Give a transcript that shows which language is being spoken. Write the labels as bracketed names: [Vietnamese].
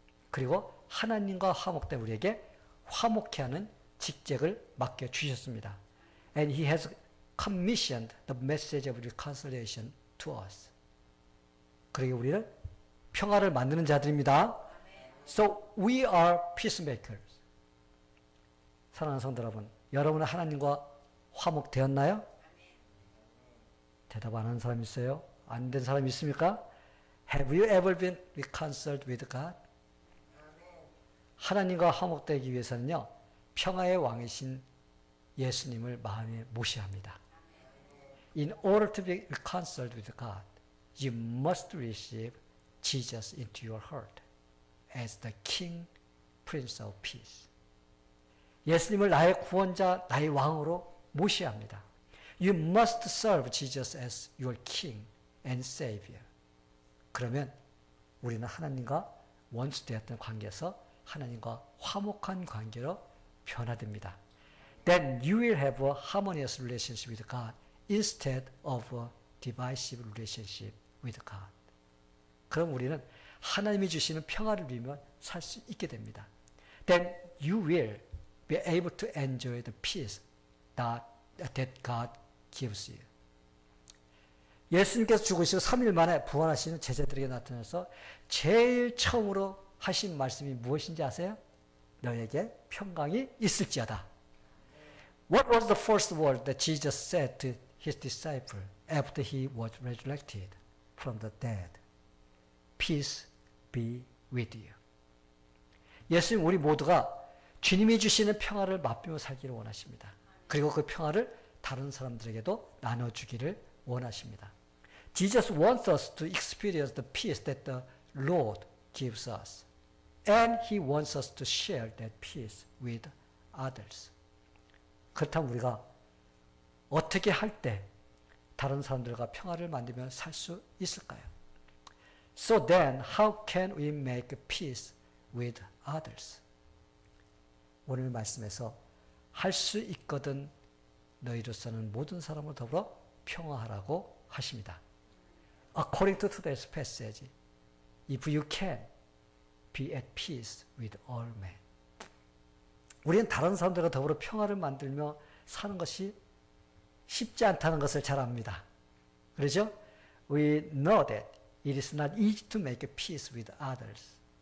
[Korean] 그리고 하나님과 화목된 우리에게 화목케 하는 직책을 맡겨 주셨습니다. [English] And he has commissioned the message of reconciliation to us. [Korean] 그리고 우리는 평화를 만드는 자들입니다. [English] So we are peacemakers. [Korean] 사랑하는 성도 여러분, 여러분은 하나님과 화목되었나요? 대답 안 하는 사람 있어요? 안 된 사람 있습니까? [English] Have you ever been reconciled with God? [Korean] 하나님과 화목되기 위해서는요, 평화의 왕이신 예수님을 마음에 모셔야 합니다. [English] In order to be reconciled with God, you must receive Jesus into your heart as the King, Prince of Peace. [Korean] 예수님을 나의 구원자, 나의 왕으로 모셔야 합니다. [English] You must serve Jesus as your King and Savior. [Korean] 그러면 우리는 하나님과 원수되었던 관계에서 하나님과 화목한 관계로 변화됩니다. [English] Then you will have a harmonious relationship with God instead of a divisive relationship with God. [Korean] 그럼 우리는 하나님이 주시는 평화를 누리며 살 수 있게 됩니다. [English] Then you will be able to enjoy the peace that God gives you. [Korean] 예수님께서 죽으시고 3일 만에 부활하시는 제자들에게 나타나서 제일 처음으로 하신 말씀이 무엇인지 아세요? 너에게 평강이 있을지어다. [English] What was the first word that Jesus said to his disciples after he was resurrected from the dead? Peace be with you. [Korean] 예수님 우리 모두가 주님이 주시는 평화를 맛보며 살기를 원하십니다. 그리고 그 평화를 다른 사람들에게도 나눠주기를 원하십니다. [English] Jesus wants us to experience the peace that the Lord gives us. And He wants us to share that peace with others. [Korean] 그렇다면 우리가 어떻게 할 때 다른 사람들과 평화를 만들며 살 수 있을까요? [English] So then, how can we make peace with others? [Korean] 오늘 말씀에서 할 수 있거든 너희로서는 모든 사람을 더불어 평화하라고 하십니다. [English] According to today's passage, if you can be at peace with all men. [Korean] 우리는 다른 사람들과 더불어 평화를 만들며 사는 것이 쉽지 않다는 것을 잘 압니다. 그렇죠? [English] We know that it is not easy to make peace with others.